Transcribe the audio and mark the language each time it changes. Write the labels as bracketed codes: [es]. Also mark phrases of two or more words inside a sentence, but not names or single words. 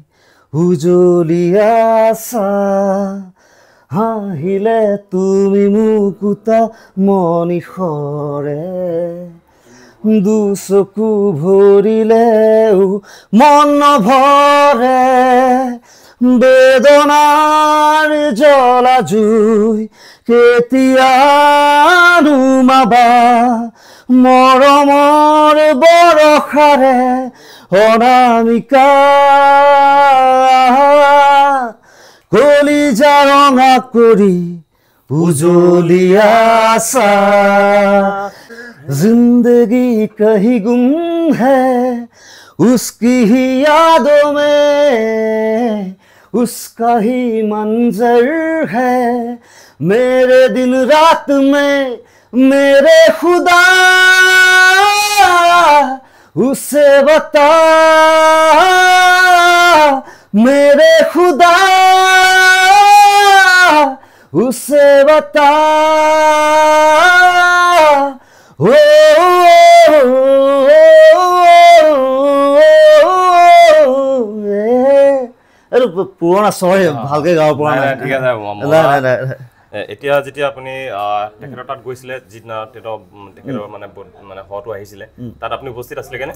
[as] উজলিয়াছা হাঁহিলে তুমি মুকুতা মনিষৰে দুচকু ভৰিলেও মন নভৰে বেদনাৰ জ্বলা জুই কেতিয়া নুমাবা মৰমৰ বৰষাৰে অনামিকা কলিজা ৰঙা কৰি উজলিয়াছা [hi] जिंदगी कहीं गुम है उसकी ही यादों में उसका ही मंजर है मेरे दिन रात में मेरे खुदा उसे बता मेरे खुदा उसे बता [as] পুৰণা চয় ভালকে গাব পৰা নাই ঠিক আছে এতিয়া যেতিয়া আপুনি তেখেতৰ তাত গৈছিলে যিদিনা তেখেতৰ মানে হটো আহিছিলে তাত আপুনি উপস্থিত আছিলে কেনে